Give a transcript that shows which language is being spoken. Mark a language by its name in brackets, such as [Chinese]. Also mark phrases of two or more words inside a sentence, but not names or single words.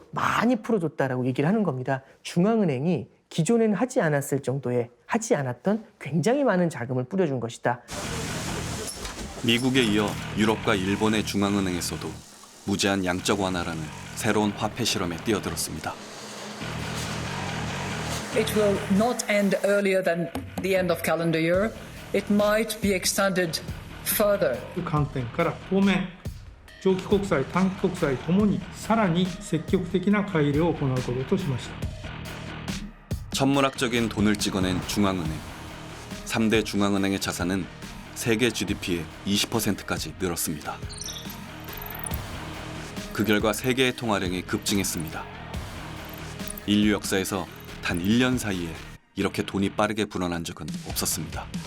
[Korean] 많이 풀어줬다라고 얘기를 하는 겁니다. 중앙은행이 기존에는 하지 않았을 정도의, 하지 않았던 굉장히 많은 자금을 뿌려준 것이다. 미국에 이어 유럽과 일본의 중앙은행에서도 무제한 양적 완화라는 새로운 화폐 실험에 뛰어들었습니다. [English] It will not end earlier than the end of calendar year. It might be extended further. [Japanese] 観点から当面長期国債、短期国債ともにさらに積極的な改良を行うこととしました。 [Korean] 천문학적인 돈을 찍어낸 중앙은행. 3대 중앙은행의 자산은 세계 GDP의 20%까지 늘었습니다. 그 결과 세계의 통화량이 급증했습니다. 인류 역사에서 단 1년 사이에 이렇게 돈이 빠르게 불어난 적은 없었습니다.